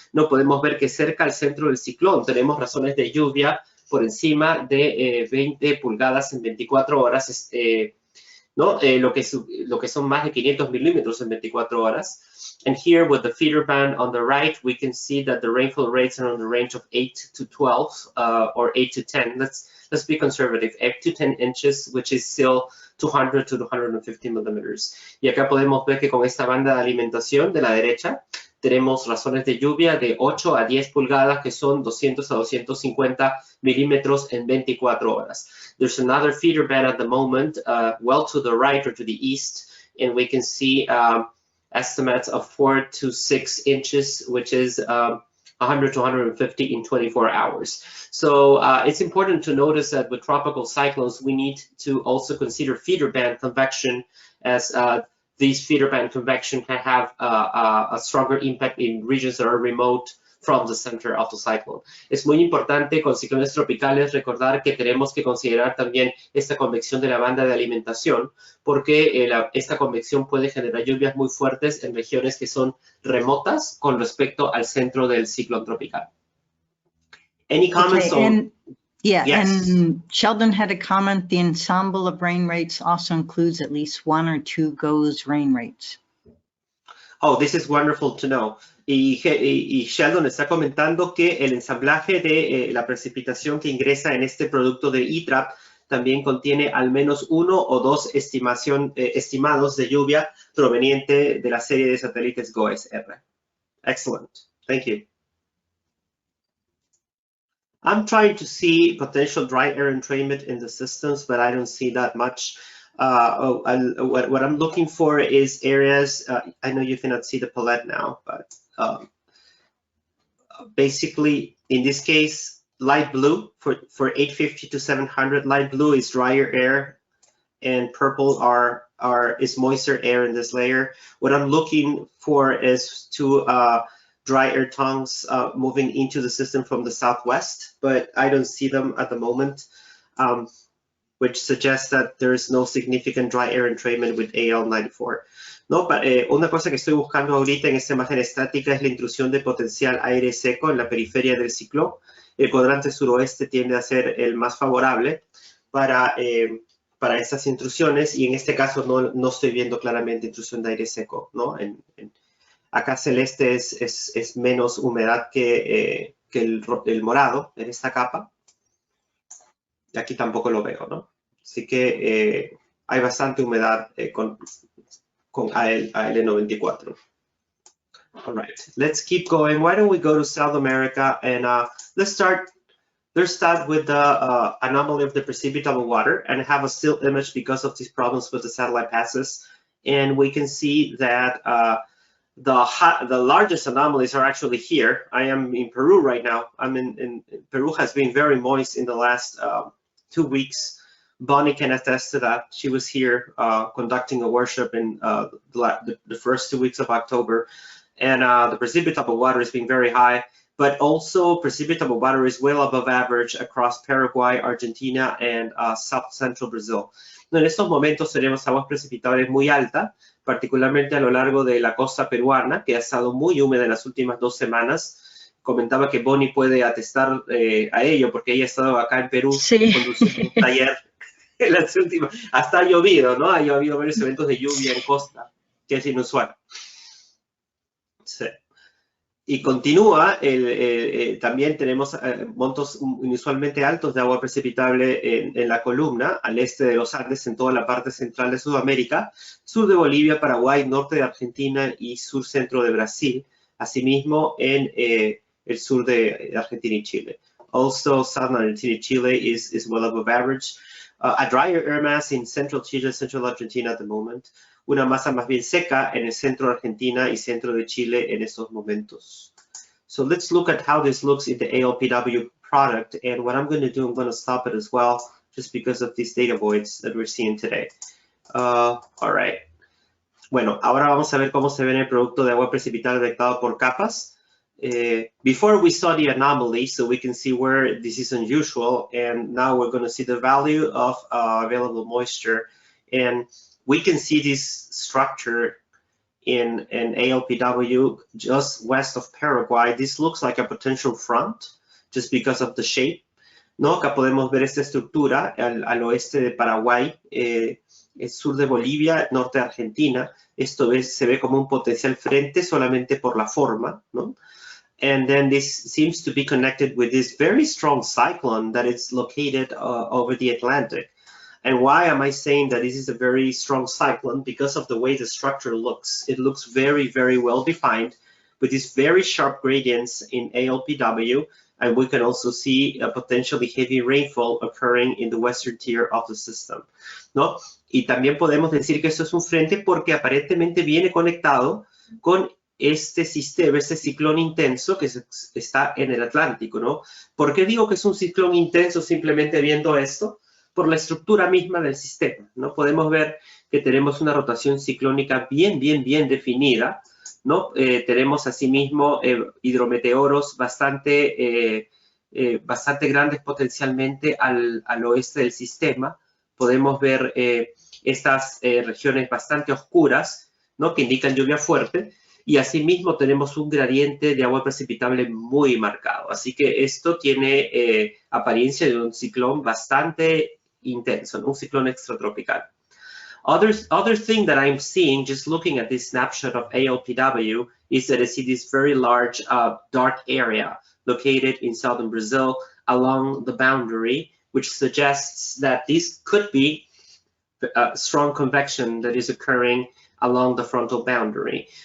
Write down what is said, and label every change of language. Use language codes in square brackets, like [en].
[es] No podemos ver que cerca al centro del ciclón tenemos razones de lluvia por encima de 20 pulgadas en 24 horas ¿no? Lo que son más de 500 milímetros en 24 horas. [en] And here with the feeder band on the right, we can see that the rainfall rates are on the range of 8 to 12 or 8 to 10. Let's be conservative, 8 to 10 inches, which is still 200 to 250 millimeters. [es] Y acá podemos ver que con esta banda de alimentación de la derecha, tenemos razones de lluvia de 8 a 10 pulgadas, que son 200 a 250 milímetros en 24 horas. [en] There's another feeder band at the moment, well to the right or to the east, and we can see estimates of 4 to 6 inches, which is 100 to 150 in 24 hours. So it's important to notice that with tropical cyclones, we need to also consider feeder band convection, as these feeder band convection can have a stronger impact in regions that are remote from the center of the cyclone. [es] Es muy importante con ciclones tropicales recordar que tenemos que considerar también esta convección de la banda de alimentación, porque esta convección puede generar lluvias muy fuertes en regiones que son remotas con respecto al centro del ciclón tropical. [en] Any comments on? Yeah, Yes. and Sheldon had a comment, the ensemble of rain rates also includes at least 1 or 2 GOES rain rates. Oh, this is wonderful to know. [es] Y Sheldon está comentando que el ensamblaje de la precipitación que ingresa en este producto de ITRAP también contiene al menos 1 o 2 estimados de lluvia proveniente de la serie de satélites GOES-R. [en] Excellent. Thank you. I'm trying to see potential dry air entrainment in the systems, but I don't see that much. What I'm looking for is areas, I know you cannot see the palette now, but basically in this case, light blue for 850 to 700, light blue is drier air and purple is moisture air in this layer. What I'm looking for is to dry air tongues moving into the system from the southwest, but I don't see them at the moment, which suggests that there is no significant dry air entrainment with AL94. [es] No, una cosa que estoy buscando ahorita en esta imagen estática es la intrusión de potencial aire seco en la periferia del ciclón. El cuadrante suroeste tiende a ser el más favorable para estas intrusiones, y en este caso no estoy viendo claramente intrusión de aire seco, ¿no? Acá celeste es menos humedad que el morado en esta capa. Y aquí tampoco lo veo, ¿no? Así que hay bastante humedad con AL94. [en] All right, let's keep going. Why don't we go to South America, and let's start with the anomaly of the precipitable water and have a still image because of these problems with the satellite passes. And we can see that the largest anomalies are actually here. I am in Peru right now. Peru has been very moist in the last 2 weeks. Bonnie can attest to that. She was here conducting a workshop in the first 2 weeks of October, and the precipitable water is being very high, but also precipitable water is well above average across Paraguay, Argentina, and South Central Brazil. [es] En estos momentos tenemos aguas precipitables muy altas, particularmente a lo largo de la costa peruana, que ha estado muy húmeda en las últimas 2 semanas. Comentaba que Bonnie puede atestar a ello, porque ella ha estado acá en Perú conduciendo un taller en las últimas. Hasta ha llovido, ¿no? Ha habido varios eventos de lluvia en costa, que es inusual. Sí. Y continúa, también tenemos montos inusualmente altos de agua precipitable en la columna, al este de los Andes, en toda la parte central de Sudamérica, sur de Bolivia, Paraguay, norte de Argentina y sur-centro de Brasil, asimismo en el sur de Argentina y Chile. [en] Also, southern Argentina y Chile is well above average. A drier air mass in central Chile, central Argentina at the moment. [es] Una masa más bien seca en el centro de Argentina y centro de Chile en estos momentos. [en] So let's look at how this looks in the ALPW product. And what I'm going to do, I'm going to stop it as well, just because of these data voids that we're seeing today. All right. [es] Bueno, ahora vamos a ver cómo se ve en el producto de agua precipitada detectado por capas. [en] Before we saw the anomaly, so we can see where this is unusual, and now we're going to see the value of available moisture, and we can see this structure in ALPW just west of Paraguay. This looks like a potential front just because of the shape, [es] ¿no? Acá podemos ver esta estructura al oeste de Paraguay, el sur de Bolivia, norte de Argentina. Esto se ve como un potencial frente solamente por la forma, ¿no? [en] And then this seems to be connected with this very strong cyclone that is located over the Atlantic. And why am I saying that this is a very strong cyclone? Because of the way the structure looks. It looks very, very well defined with these very sharp gradients in ALPW. And we can also see a potentially heavy rainfall occurring in the western tier of the system, [es] ¿no? Y también podemos decir que esto es un frente porque aparentemente viene conectado con este sistema, este ciclón intenso que está en el Atlántico, ¿no? ¿Por qué digo que es un ciclón intenso simplemente viendo esto? Por la estructura misma del sistema, ¿no? Podemos ver que tenemos una rotación ciclónica bien definida, ¿no? Tenemos asimismo hidrometeoros bastante grandes potencialmente al oeste del sistema. Podemos ver estas regiones bastante oscuras, ¿no? Que indican lluvia fuerte. Y asimismo tenemos un gradiente de agua precipitable muy marcado. Así que esto tiene apariencia de un ciclón bastante intenso, un ciclón extratropical. [en] Other thing that I'm seeing just looking at this snapshot of ALPW is that I see this very large dark area located in southern Brazil along the boundary, which suggests that this could be strong convection that is occurring along the frontal boundary.